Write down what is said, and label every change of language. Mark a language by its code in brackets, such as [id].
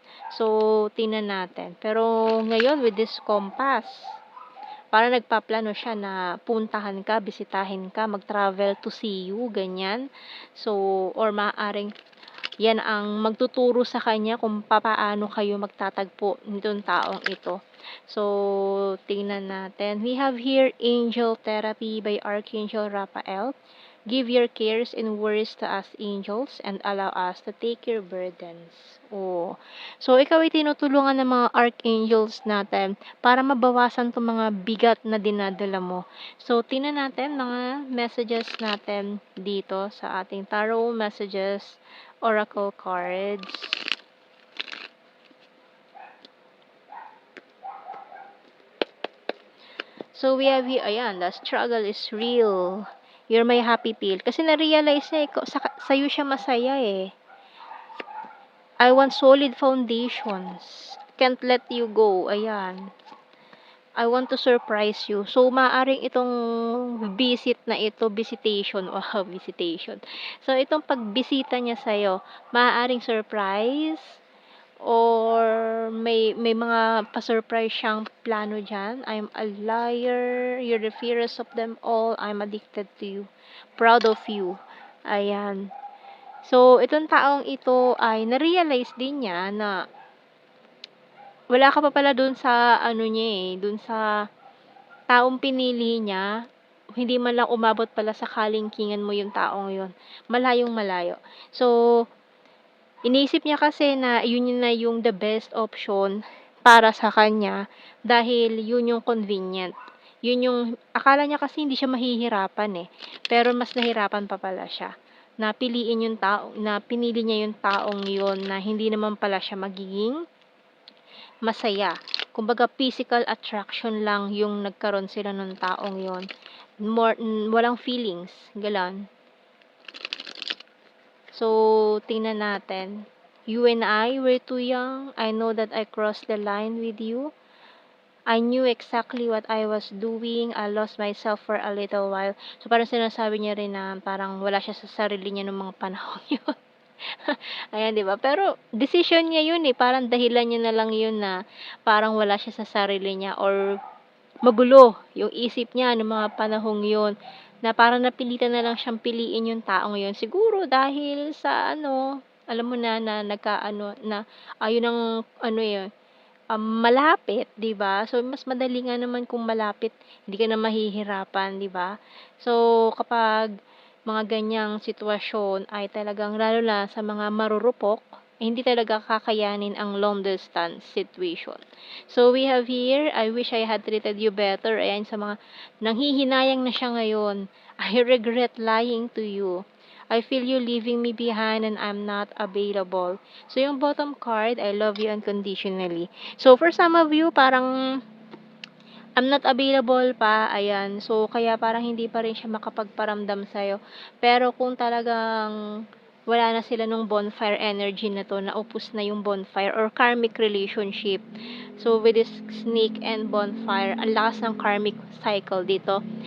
[tl] So, tingnan natin. Pero ngayon [en] with this compass, [tl] para nagpaplano siya na puntahan ka, bisitahin ka, mag-travel [en] to see you, [tl] ganyan. So, or maaaring yan ang magtuturo sa kanya kung papaano kayo magtatagpo nitong taong ito. So, tingnan natin. [en] We have here Angel Therapy by Archangel Raphael. Give your cares and worries to us angels and allow us to take your burdens. Oh. [tl] So, ikaw ay tinutulungan ng mga archangels natin para mabawasan itong mga bigat na dinadala mo. So, tingnan natin mga messages natin dito sa ating tarot messages oracle cards. [en] So, we have here, ayan, the struggle is real. You're my happy pill. [tl] Kasi na-realize niya, sa'yo siya masaya eh. [en] I want solid foundations. Can't let you go. [tl] Ayan. [en] I want to surprise you. [tl] So, maaaring itong visitation, wow, visitation. So, itong pagbisita niya sa'yo, maaaring surprise, or may mga pa-surprise siyang plano dyan. [en] I'm a liar, you're the fairest of them all, I'm addicted to you, proud of you. [tl] Ayan. So, itong taong ito ay na-realize din niya na wala ka pa pala dun sa ano niya eh, dun sa taong pinili niya, hindi man lang umabot pala sa kalingkingan mo yung taong yun. Malayong malayo. So, iniisip niya kasi na yun na yung [en] the best option [tl] para sa kanya dahil yun yung convenient. Yun yung, akala niya kasi hindi siya mahihirapan eh. Pero mas nahirapan pa pala siya. Na piliin yung tao, na pinili niya yung taong yun na hindi naman pala siya magiging masaya. Kumbaga physical attraction lang yung nagkaroon sila ng taong yon. Walang feelings, galan. So, tingnan natin. [en] You and I were too young. I know that I crossed the line with you. I knew exactly what I was doing. I lost myself for a little while. [tl] So, parang sinasabi niya rin na parang wala siya sa sarili niya ng mga panahon yun. Ayan, 'di ba? Pero decision niya 'yun eh, parang dahilan niya na lang 'yun na parang wala siya sa sarili niya or magulo yung isip niya nung mga panahong 'yun, na parang napilitan na lang siyang piliin yung taong 'yun. Siguro dahil sa ano, alam mo na na nagkaano na ayun ang ano eh, malapit, 'di ba? So mas madali nga naman kung malapit, hindi ka na mahihirapan, 'di ba? So kapag mga ganyang sitwasyon ay talagang lalo na sa mga marurupok, eh, hindi talaga kakayanin ang long distance situation. [en] So we have here, I wish I had treated you better. [tl] Ayan sa mga nanghihinayang na siya ngayon. [en] I regret lying to you. I feel you leaving me behind and I'm not available. [tl] So, yung bottom card, [en] I love you unconditionally. So, for some of you, parang I'm not available pa, ayan. [tl] So, kaya parang hindi pa rin siya makapagparamdam sa'yo. Pero kung talagang wala na sila nung bonfire energy na to, naupos na yung bonfire or karmic relationship. So, [en] with this snake and bonfire, [tl] ang lakas ng karmic cycle dito.